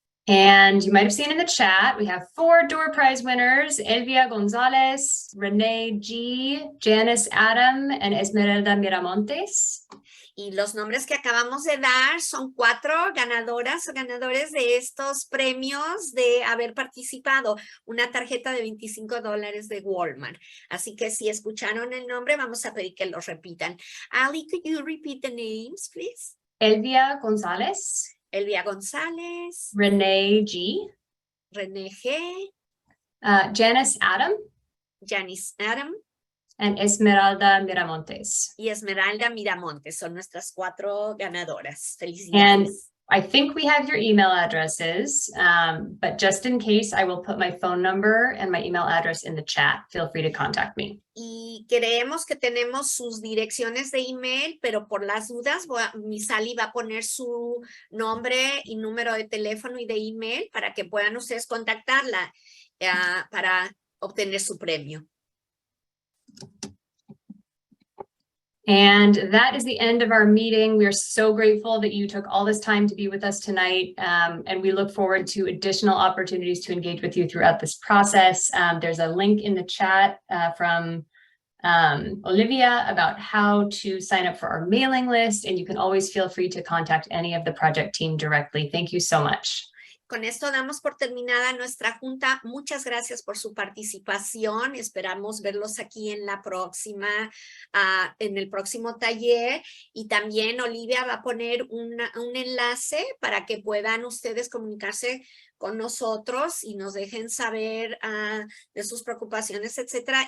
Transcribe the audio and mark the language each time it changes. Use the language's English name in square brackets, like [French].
[English] And you might have seen in the chat, we have 4 door prize winners: Elvia Gonzalez, Renee G, Janice Adam, and Esmeralda Miramontes. [Spanish] Y los nombres que acabamos de dar son 4 ganadoras o ganadores de estos premios de haber participado. Una tarjeta de $25 de Walmart. Así que si escucharon el nombre, vamos a pedir que los repitan. [English] Ali, could you repeat the names, please? Elvia Gonzalez. Elvia González. Renee G. Renee G. Janice Adam. Janice Adam. And Esmeralda Miramontes. [Spanish] Y Esmeralda Miramontes son nuestras 4 ganadoras. Felicidades. [English] And I think we have your email addresses, but just in case, I will put my phone number and my email address in the chat. Feel free to contact me. [Spanish] Y creemos que tenemos sus direcciones de email, pero por las dudas, Miss Sally va a poner su nombre y número de teléfono y de email para que puedan ustedes contactarla para obtener su premio. [English] And that is the end of our meeting. We are so grateful that you took all this time to be with us tonight. And we look forward to additional opportunities to engage with you throughout this process. There's a link in the chat from Olivia about how to sign up for our mailing list. And you can always feel free to contact any of the project team directly. Thank you so much. [Spanish] Con esto damos por terminada nuestra junta. Muchas gracias por su participación. Esperamos verlos aquí en la próxima, en el próximo taller. Y también Olivia va a poner un enlace para que puedan ustedes comunicarse con nosotros y nos dejen saber de sus preocupaciones, etcétera.